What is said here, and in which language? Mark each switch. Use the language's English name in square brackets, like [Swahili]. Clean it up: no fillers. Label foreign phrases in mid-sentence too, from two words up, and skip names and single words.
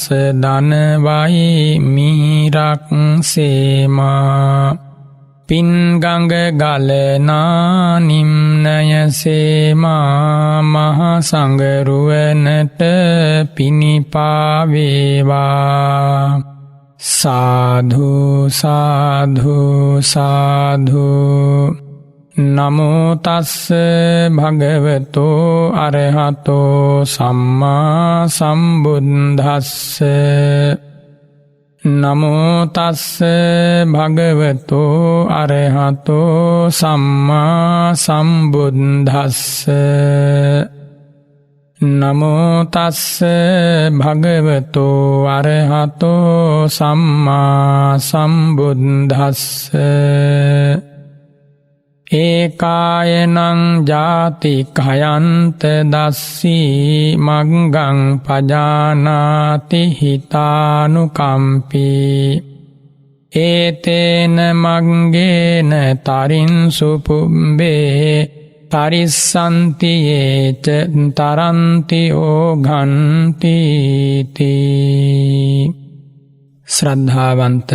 [Sinhala] දනවයි මිහිරක් සේමා පින්ගඟ ගලනා නිම්නය සේමා මහ සංගරුවනට පිනිපා වේවා සාධු සාධු සාධු [Pali] නමෝ තස්ස භගවතෝ අරහතෝ සම්මා සම්බුද්දස්ස නමෝ තස්ස භගවතෝ අරහතෝ සම්මා සම්බුද්දස්ස නමෝ තස්ස භගවතෝ අරහතෝ සම්මා සම්බුද්දස්ස ඒකායනං ජාති කයන්ත දස්සී මග්ගං පජානාති හිතානුකම්පී ඒතේන මග්ගේන තරින්සු පුබ්බේ තරිස්සන්ති ඒච තරන්ති ඕඝන්ති ශ්‍රද්ධාවන්ත